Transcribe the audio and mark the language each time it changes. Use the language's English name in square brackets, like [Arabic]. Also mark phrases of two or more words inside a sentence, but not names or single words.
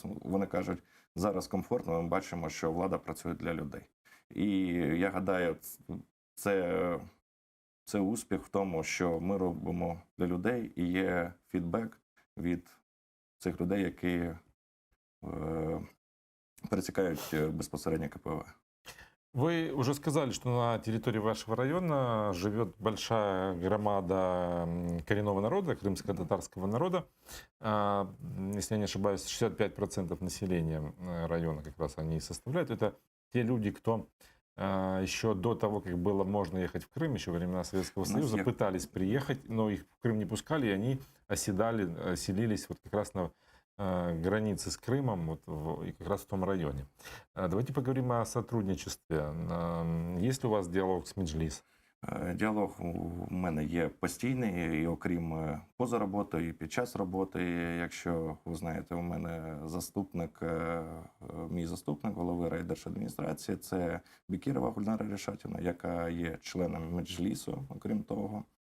[Ukrainian] Вони кажуть, зараз комфортно, ми бачимо, що влада працює для людей. І я гадаю, це успіх в тому, що ми робимо для людей, і є фідбек від цих людей, які пересікають безпосередньо КПВ. [Russian] Вы уже сказали, что на территории вашего района живет большая громада коренного народа, крымско-татарского народа. Если я не ошибаюсь, 65% населения района как раз они и составляют. Это те люди, кто еще до того, как было можно ехать в Крым, еще во времена Советского Союза, пытались приехать, но их в Крым не пускали, и они селились вот как раз на границы с Крымом, и как раз в том районе. Давайте поговорим о сотрудничестве. Есть ли у вас диалог с Меджлис? [Ukrainian] Діалог у мене є постійний, і окрім поза роботою, і під час роботи. Якщо ви знаєте, у мене мій заступник голови райдержадміністрації, це Бекірова Гульнара Рішатівна, яка є членом Меджлісу, окрім того.